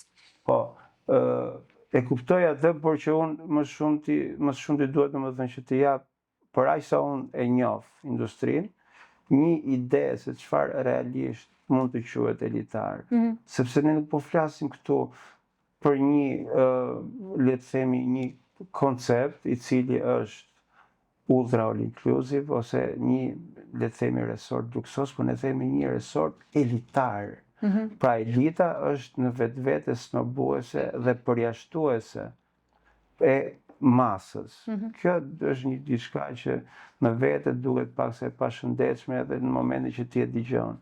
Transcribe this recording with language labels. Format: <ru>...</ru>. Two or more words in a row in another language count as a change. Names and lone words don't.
<sq>Po, e kuptoj atë, por që unë më shumë ti duhet domethënë që të jap për aq sa unë e njoh industrinë, një ide se çfarë realisht mund të quhet elitar. Sepse ne nuk po flasim këtu për një, le të themi, një koncept i cili është ultra</sq> <en>all inclusive</en> <sq>ose një, le të themi, resort luksos, por ne themi një resort elitar. Pra elita është në vetvete snobuese dhe përjashtuese e masës. Kjo është një diçka që në vete duket paksa e pashëndetshme edhe në momentin që ti e dëgjon.</sq>